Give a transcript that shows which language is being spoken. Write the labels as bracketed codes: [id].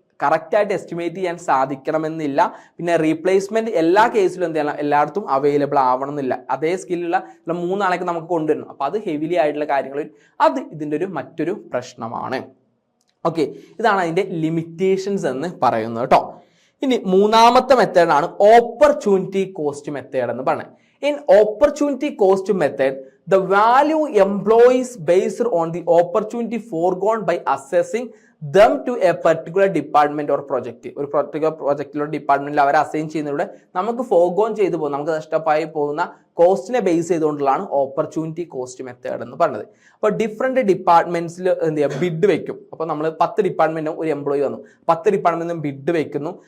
[ml] കറക്റ്റായിട്ട് എസ്റ്റിമേറ്റ് ചെയ്യാൻ സാധിക്കണമെന്നില്ല. പിന്നെ റീപ്ലേസ്മെന്റ് എല്ലാ കേസിലും എന്ത് ചെയ്യണം, എല്ലായിടത്തും അവൈലബിൾ ആവണം എന്നില്ല. അതേ സ്കില്ലുള്ള 3 ആളൊക്കെ നമുക്ക് കൊണ്ടുവരണം. അപ്പോൾ അത് ഹെവിലി ആയിട്ടുള്ള കാര്യങ്ങൾ, അത് ഇതിൻ്റെ മറ്റൊരു പ്രശ്നമാണ്. ഓക്കെ, ഇതാണ് അതിൻ്റെ ലിമിറ്റേഷൻസ് എന്ന് പറയുന്നത് കേട്ടോ. ഇനി മൂന്നാമത്തെ മെത്തേഡാണ് ഓപ്പർച്യൂണിറ്റി കോസ്റ്റ് മെത്തേഡ് എന്ന് പറയുന്നത്. [en] In opportunity cost method, the value employees based on the opportunity foregone by assessing them to a particular department or project. [ml] ഒരു particular projectലോ ഡിപ്പാർട്ട്മെന്റിൽ അവരെ അസൈൻ ചെയ്യുന്നതിലൂടെ നമുക്ക് ഫോർഗോൺ ചെയ്തു പോകും, നമുക്ക് നഷ്ടമായി പോകുന്ന കോസ്റ്റിനെ ബേസ് ചെയ്തുകൊണ്ടുള്ളതാണ് ഓപ്പർച്യൂണിറ്റി കോസ്റ്റ് മെത്തേഡ് എന്ന് പറയുന്നത്. അപ്പോൾ ഡിഫറെന്റ് ഡിപ്പാർട്ട്മെന്റ്സിൽ എന്ത് ചെയ്യുക, ബിഡ് വെക്കും. അപ്പോൾ നമ്മൾ 10 ഡിപ്പാർട്ട്മെന്റും ഒരു എംപ്ലോയി വന്നു, 10 ഡിപ്പാർട്ട്മെന്റും ബിഡ് വെക്കുന്നു.